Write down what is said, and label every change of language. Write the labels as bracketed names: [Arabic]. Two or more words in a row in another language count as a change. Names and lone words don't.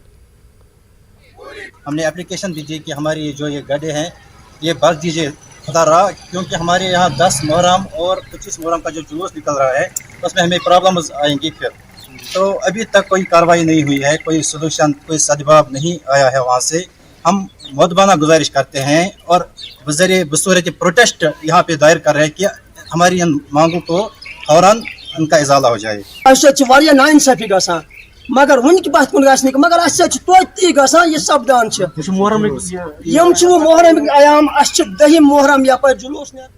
[Urdu] ہم نے اپلیکیشن دی تھی کہ ہماری جو یہ گڈھے ہیں یہ بھر دیجیے خدا رہا، کیونکہ ہمارے یہاں 10 محرم اور 25 محرم کا جو جلوس نکل رہا ہے اس میں ہمیں پرابلمز آئیں گی پھر. تو ابھی تک کوئی کارروائی نہیں ہوئی ہے، کوئی سلوشن، کوئی سدباب نہیں آیا ہے وہاں سے. ہم مؤدبانہ گزارش کرتے ہیں اور بصورت پروٹیسٹ یہاں پہ دائر کر رہے ہیں کہ ہماری ان مانگوں کو فوراً ان کا ازالہ ہو جائے. [Kashmiri] واریاہ ناانصافی گژھان مگر ونکہ پتھ کن گژھِ نہٕ مگر اسہِ توتہِ گژھان یہِ سپدان چھِ. یِم چھِ محرم ایام، اسہِ چھِ 10 محرم یپٲرۍ جلوس نیران.